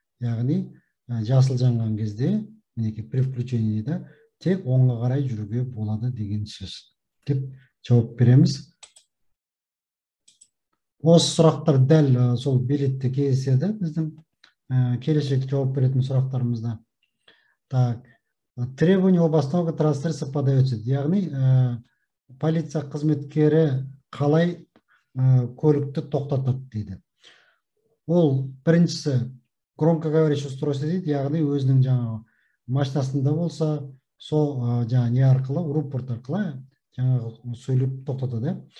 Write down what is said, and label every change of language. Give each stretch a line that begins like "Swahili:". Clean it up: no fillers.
Kazakh: Яғни жасыл жанған кезде, мінекей
Russian: при включении
Kazakh: тек оңға қарай жүруге болады деген сөз деп жауап береміз. Осы сұрақтар дәл сол билетте кездеседі біздің келешекте жауап беретін сұрақтарымызда.
Russian: Так, требование об остановке трансгрессии подается.
Kazakh: Яғни полиция қызметкері қалай көлікті тоқтатады дейді. Ол біріншісі
Russian: громкоговорящий устройство
Kazakh: дейді, яғни өзінің жаңағы машинасында болса, сол жаңа не арқылы, рупорт арқылы жаңағы сөйлеп тоқтатады.